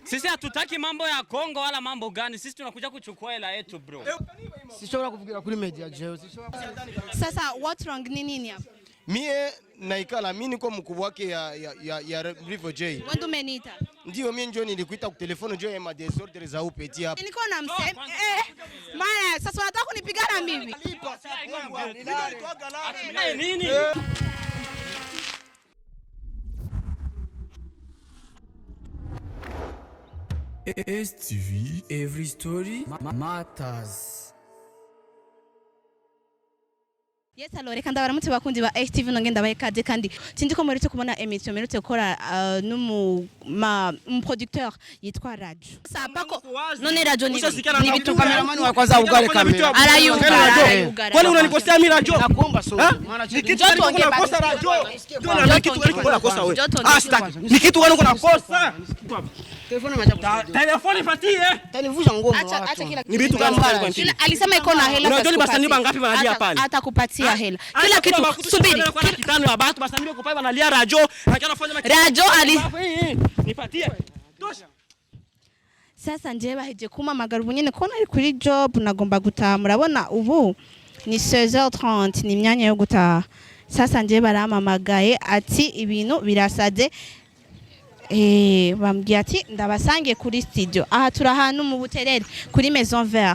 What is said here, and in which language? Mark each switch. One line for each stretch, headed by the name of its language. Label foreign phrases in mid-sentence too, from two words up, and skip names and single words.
Swahili: Sisi hatutaki mambo ya Kongo wala mambo gani. Sisi tunakuja kuchukua hela yetu bro.
Rundi: Sishobora kuvugira kuri media jeo.
Swahili: Sasa
English: what wrong
Swahili: ni nini hapa? Mie naikala mimi niko mkubwa wake ya River J. Wewe umeniita? Ndio mimi njoo nilikuita kwa telefoni njoo ya madesordre za upeti hapa. Niko na msema maana sasa unataka kunipigana mimi. Nini?
English: STV, every story matters. Yes, hello,
Rundi: reka ndabaramutse bakundi ba STV nongenda bayekaze kandi sindi ko muretse kubona emission merutse gukora n'umu producteur yitwa Radio. Sapako none Radio ni bitu
Swahili: Cameraman wa kwanza ugare kamera.
Rundi: Arayugara.
Swahili: Kwani unanikosea mimi Radio? Nakuomba sorry. Maana ni kitu gani uko nakosa Radio? Ndio na kitu gani uko nakosa wewe? Sitaki. Ni kitu gani uko nakosa? Telefoni patie. Tanivusha ngoma. Acha kila ni vitu gani uko kila alisema iko na hela. Unajua basani bangapi wanalia pale? Atakupatia hela. Kila kitu subiri. Kila kitano ya watu basani bako pale wanalia Radio. Radio ali nipatie. Tosha.
Rundi: Sasa nje baheje kuma magarubu nyene kona ari kuri job nagomba gutaha murabona ubu ni 16h30 ni myanya yo gutaha. Sasa nje baramamagaye ati ibintu birasaze bambwiye ati ndabasange kuri studio aha turahanu mu Buterere kuri Maison Vert.